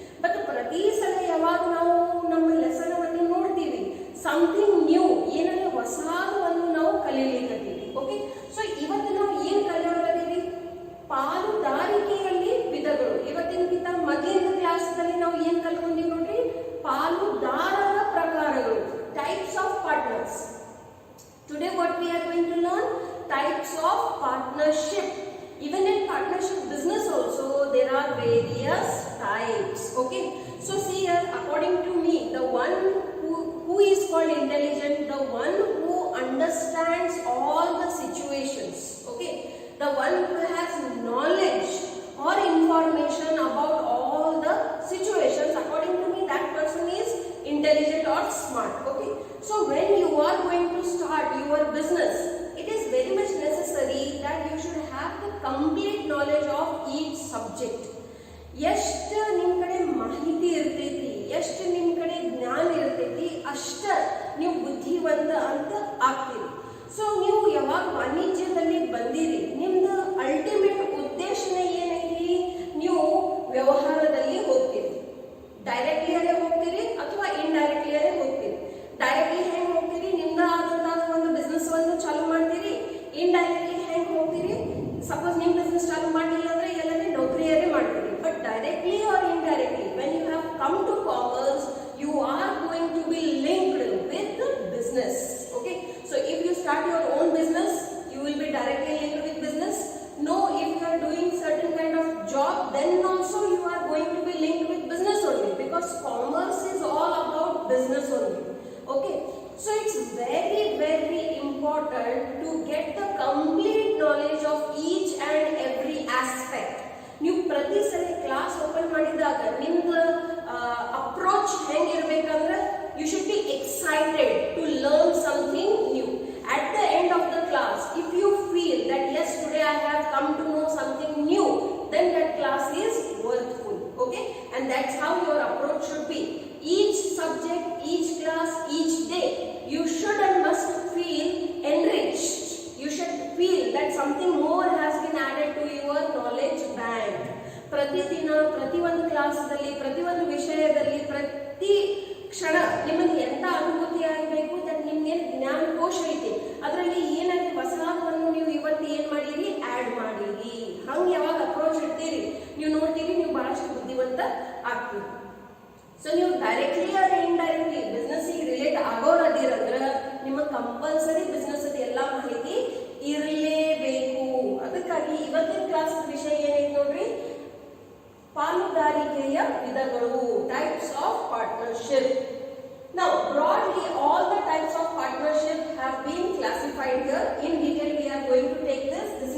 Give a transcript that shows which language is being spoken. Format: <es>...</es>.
<kn>But ಪ್ರತಿ ಸಲ ಯಾವಾಗ ನಾವು ನಮ್ಮ ಲೆಸನ್ ಅನ್ನು ನೋಡ್ತೀವಿ,</kn> <en>something new,</en> <kn>ಏನಂದ್ರೆ ಹೊಸದನ್ನು ನಾವು ಕಲೀಲಿಕ್ಕತ್ತೀವಿ. ಓಕೆ, ಸೊ ಇವತ್ತು ನಾವು ಏನ್ ಕಲಿಯೋರದೀವಿ, ಪಾಲುದಾರಿಕೆಯಲ್ಲಿ ವಿಧಗಳು. ಇವತ್ತಿನಕ್ಕಿಂತ ಮೊದಲಿನ ಕ್ಲಾಸ್ನಲ್ಲಿ ನಾವು ಏನ್ ಕಲ್ಕೊಂಡಿವಿ ನೋಡ್ರಿ, ಪಾಲುದಾರರ ಪ್ರಕಾರಗಳು,</kn> <en>types of partners. Today what we are going to learn, types of partnership. Even in partnership business also there are various types. Okay, so see here, according to me, the one who is called intelligent, the one who understands all the situations, okay, the one who has knowledge or information about all the situations, according to me that person is intelligent or smart. Okay, so when you are going to start your business, it is very much necessary that you should have the complete knowledge of each subject.</en> <kn>ಎಷ್ಟು ನಿಮ್ಮ ಕಡೆ ಮಾಹಿತಿ ಇರ್ತೈತಿ, ಎಷ್ಟು ನಿಮ್ಮ ಕಡೆ ಜ್ಞಾನ ಇರ್ತೈತಿ, ಅಷ್ಟ ನೀವು ಬುದ್ಧಿವಂತ ಅಂತ ಆಗ್ತೀರಿ. ಸೊ ನೀವು ಯಾವಾಗ ವಾಣಿಜ್ಯದಲ್ಲಿ ಬಂದಿರಿ, ನಿಮ್ದು ಅಲ್ಟಿಮೇಟ್ ಉದ್ದೇಶನೇ ಏನೈತಿ, ನೀವು ವ್ಯವಹಾರದಲ್ಲಿ ಹೋಗ್ತೀರಿ. ಡೈರೆಕ್ಟ್ಲಿ ಅಲ್ಲೇ ಹೋಗ್ತೀರಿ ಅಥವಾ ಇಂಡೈರೆಕ್ಟ್ಲಿ ಅಲ್ಲೇ ಹೋಗ್ತೀರಿ. ಡೈರೆಕ್ಟ್ಲಿ ಹೆಂಗ್ ಹೋಗ್ತೀರಿ, ನಿಮ್ದ ಆದಂತಹ ಒಂದು ಬಿಸ್ನೆಸ್ ಅನ್ನು ಚಾಲೂ ಮಾಡ್ತೀರಿ. ಇಂಡೈರೆಕ್ಟ್ಲಿ ಹೆಂಗ್ ಹೋಗ್ತೀರಿ, ಸಪೋಸ್ ನಿಮ್ ಬಿಸ್ನೆಸ್ ಚಾಲೂ ಮಾಡಲಿಲ್ಲ ಅಂದ್ರೆ ಎಲ್ಲನೇ ನೌಕರಿಯರೇ ಮಾಡ್ತೀರಿ.</kn> <en>But directly or indirectly, when you have come to commerce, you are going to be linked with business. Okay, so if you start your own business, you will be directly linked with business. No, if you are doing certain kind of job, then also you are going to be linked with business only, because commerce is all about business only. Okay, so it's very very important to get the complete knowledge of each and every aspect.</en> <kn>ನೀವು ಪ್ರತಿ ಸಲ class open ಮಾಡಿದಾಗ ನಿಮ್ದು approach ಹೆಂಗಿರ್ಬೇಕಂದ್ರೆ,</kn> <en>you should be excited to learn something new. At the end of the class, if you feel that yes, today I have come to know something new, then that class is worthful. Okay, and that's how your approach should be. Each subject, each class, each day, you should and must feel enriched. You should feel that something more has been added to your knowledge bank.</en> <kn>ಪ್ರತಿದಿನ ಪ್ರತಿ ಒಂದು ಕ್ಲಾಸ್ದಲ್ಲಿ, ಪ್ರತಿ ಒಂದು ವಿಷಯದಲ್ಲಿ, ಪ್ರತಿ ಕ್ಷಣ ನಿಮಗೆ ಎಂತ ಅನುಭೂತಿ ಆಗಬೇಕು, ನಿಮ್ಗೆ ಜ್ಞಾನಕೋಶ ಐತಿ, ಅದರಲ್ಲಿ ಏನಾಗಿ ಹೊಸದನ್ನು ನೀವು ಇವತ್ತು ಏನ್ ಮಾಡಿರಿ, ಆಡ್ ಮಾಡಿರಿ. ಹಂಗೆ ಯಾವಾಗ ಅಪ್ರೋಚ್ ಇಡ್ತೀರಿ, ನೀವು ನೋಡ್ತೀರಿ, ನೀವು ಬಹಳಷ್ಟು ಬುದ್ಧಿವಂತ ಆಗ್ತೀರಿ. ಸೊ ನೀವು directly R indirectly business relate ಆಗೋರದಿರಂದ್ರ ನಿಮ್ಮ ಕಂಪಲ್ಸರಿ ಬಿಸ್ನೆಸ್ ಎಲ್ಲಾ ಮಾಹಿತಿ ಇರಲೇಬೇಕು. ಅದಕ್ಕಾಗಿ ಇವತ್ತಿನ ಕ್ಲಾಸ್ ವಿಷಯ ಏನೈತಿ ನೋಡ್ರಿ, ಪಾಲುದಾರಿಕೆಯ ವಿಧಗಳು,</kn> <en>Types of partnership. Now broadly all the types of partnership have been classified here. In detail we are going to take this</en>